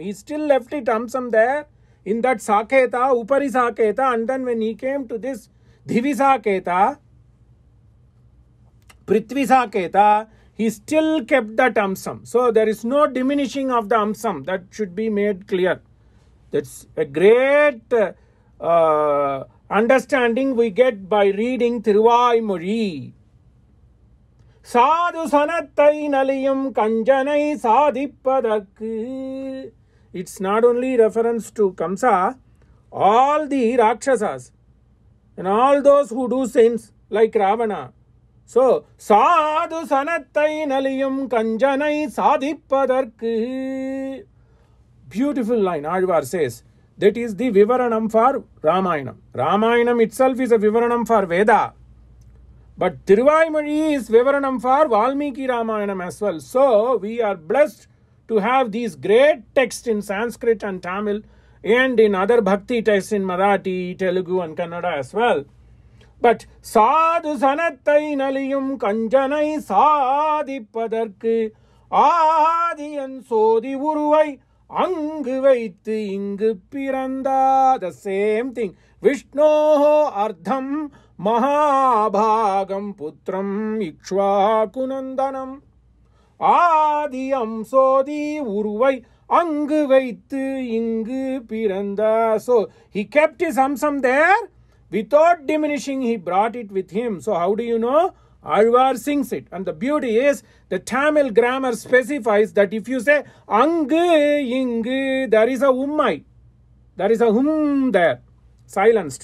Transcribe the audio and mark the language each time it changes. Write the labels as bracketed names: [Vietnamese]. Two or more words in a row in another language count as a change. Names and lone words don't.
[English] He still left it hamsam there in that Saketa, Upari Saketa, and then when he came to this Dhivi Saketa, Prithvi Saketa, he still kept that hamsam. So there is no diminishing of the hamsam. That should be made clear. That's a great understanding we get by reading Thiruvaimozhi. [Tamil] சாது சனத்தை நலியும் கஞ்சனை சாதிப்பதற்கு. [English] It's not only reference to Kamsa, all the Rakshasas and all those who do sins like Ravana. So, [Tamil] சாது சனத்தை நலியும் கஞ்சனை சாதிப்பதற்கு. [English] Beautiful line, Alvar says. That is the Vivaranam for Ramayanam. Ramayanam itself is a Vivaranam for Veda. But Thiruvaimozhi is Vivaranam for Valmiki Ramayanam as well. So, we are blessed to have these great texts in Sanskrit and Tamil and in other bhakti texts in Marathi, Telugu and Kannada as well. [Tamil] But சாது சனத்தை நலியும் கஞ்சனை சாதிப்பதற்கு ஆதியஞ் சோதி உருவை அங்கு வைத்து இங்கு பிறந்த. [English] The same thing. [Sanskrit] विष्णोः अर्धं महाभागं पुत्रम् इक्ष्वाकुनन्दनम् [Tamil] ஆதியஞ் சோதி உருவை அங்கு வைத்து இங்கு பிறந்த. [English] So he kept his hamsam there. Without diminishing, he brought it with him. So how do you know? Alvar sings it. And the beauty is, the Tamil grammar specifies that if you say Angu, Ingu, there is a ummai. There is a there. Silenced.